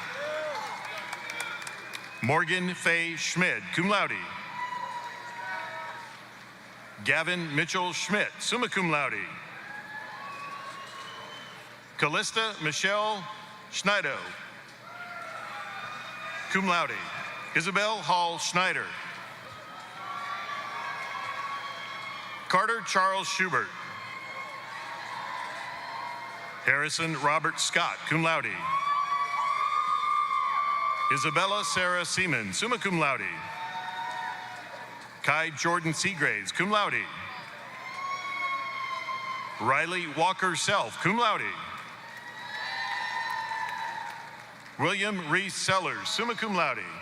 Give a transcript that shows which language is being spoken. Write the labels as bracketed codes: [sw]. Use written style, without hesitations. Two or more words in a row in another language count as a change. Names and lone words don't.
[en] Morgan Faye Schmidt, cum laude. Gavin Mitchell Schmidt, summa cum laude. Callista Michelle Schneider, cum laude. Isabel Hall Schneider. Carter Charles Schubert. Harrison Robert Scott, cum laude. Isabella Sarah Seaman, summa cum laude. Kai Jordan Seagraves, cum laude. Riley Walker Self, cum laude. William Reese Sellers, summa cum laude.